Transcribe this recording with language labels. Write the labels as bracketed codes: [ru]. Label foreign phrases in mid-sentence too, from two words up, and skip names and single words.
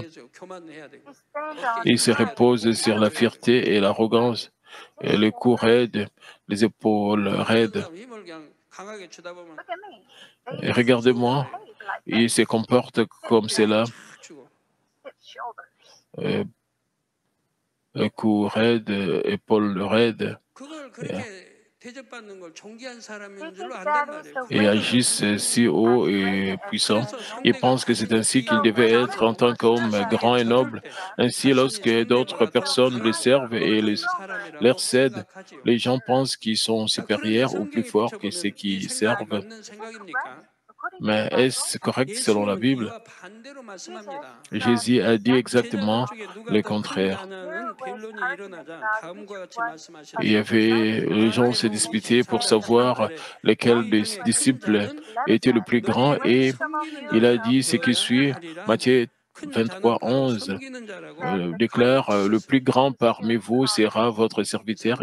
[fr] Ils se reposent sur la fierté et l'arrogance, et le cou raide, les épaules raides. Et regardez-moi, ils se comportent comme cela. euh, cou raide, épaules raides, [ko] 그걸 [fr] et, [ko] 그렇게 대접받는 걸 존귀한 사람인 줄로 [en] think [ko] 안단 [en] that is [ko] 말이에요. [en] the [fr] et [en] way [fr] agissent si haut et puissant. [ko] 그래서 [fr] Ils [ko] 상대가 [fr] pensent que c'est [ko] 다른 [fr] ainsi qu'ils [ko] 귀인을 [fr] devaient être en [ko] 바라보고 [fr] tant qu'hommes [ko] 자신에게 [fr] grands et [ko] 절할 [fr] nobles. [ko] 때 [fr] Ainsi, [ko] 자신이 [fr] lorsque d'autres [ko] 상대보다 더 [fr] personnes les [ko] 강하고 [fr] servent et [ko] 높은 [fr] leur [ko] 사람이라고 [fr] cèdent, [ko] 생각하지요. [fr] les gens pensent qu'ils sont [ko] 그런데 [fr] supérieurs ou plus [ko] 성경에 [fr] forts que ceux [ko] 비춰보면 이 [fr] qui [ko] 생각이 [fr] servent. [ko] 맞는 생각입니까? [en] according to [fr] Mais [en] the Bible. [fr] est-ce correct selon la [ko] 예수님은 [fr] Bible? [ko] 이와 반대로 말씀합니다. [fr] Jésus a dit [ko] 제자들 [fr] exactement [ko] 중에 누가 [fr] le [ko] 더 큰가 [fr] contraire. [ko] 하는 변론이 일어나자 다음과 같이 [fr] Il y [ko] 말씀하셨습니다. [fr] avait, les gens se disputaient pour savoir lequel des disciples était le plus grand et il a dit ce qui suit, Matthieu 23, 11, déclare, le plus grand parmi vous sera votre serviteur.